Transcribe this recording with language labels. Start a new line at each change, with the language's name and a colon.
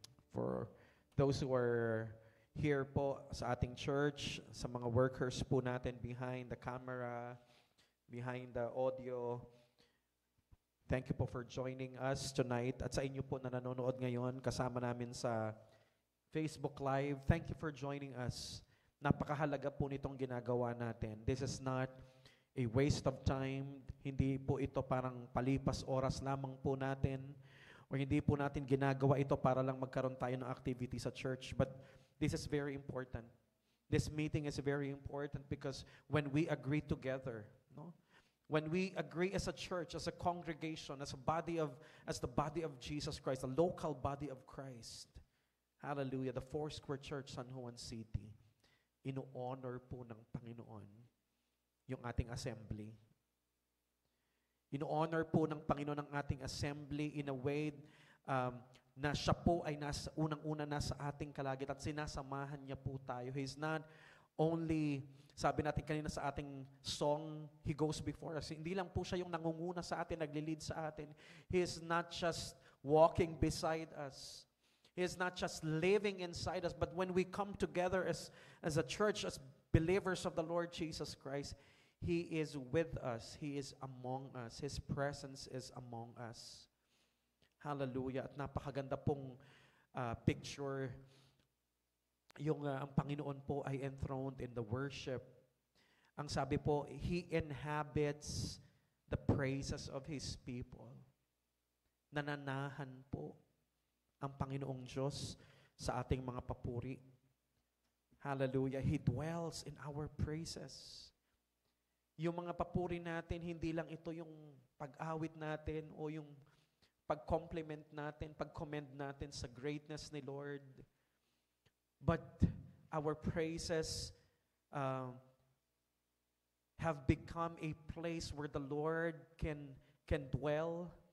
English: For those who are here
Filipino: po sa ating church, sa mga workers po natin
English: behind the camera, behind the audio, thank you po for joining us tonight.
Filipino: At sa inyo po na nanonood ngayon, kasama namin sa Facebook Live,
English: thank you for joining us.
Filipino: Napakahalaga po nitong ginagawa natin.
English: This is not a waste of time.
Filipino: Hindi po ito parang palipas oras lamang po natin. O hindi po natin ginagawa ito para lang magkaroon tayo ng activity sa church.
English: But this is very important. This meeting is very important because when we agree together, no? When we agree as a church, as a congregation, as the body of Jesus Christ, the local body of Christ, hallelujah, the Foursquare Church, San Juan City,
Filipino: ino-honor po ng Panginoon yung ating assembly. Ino-honor po ng Panginoon ang ating assembly
English: in a way
Filipino: na siya po ay unang-una nasa ating kalagit at sinasamahan niya po tayo.
English: He's not only,
Filipino: sabi natin kanina sa ating song,
English: He goes before us.
Filipino: Hindi lang po siya yung nangunguna sa atin, nagli-lead sa atin.
English: He is not just walking beside us. He is not just living inside us, but when we come together as a church, as believers of the Lord Jesus Christ, He is with us. He is among us. His presence is among us. Hallelujah.
Filipino: At napakaganda pong picture. Yung ang Panginoon po ay
English: enthroned in the worship.
Filipino: Ang sabi po,
English: He inhabits the praises of His people.
Filipino: Nananahan po ang Panginoong Diyos sa ating mga papuri. Hallelujah.
English: He dwells in our praises.
Filipino: Yung mga papuri natin, hindi lang ito yung pag-awit natin o yung pag-compliment natin, pag-commend natin sa greatness ni Lord.
English: But our praises have become a place where the Lord can dwell.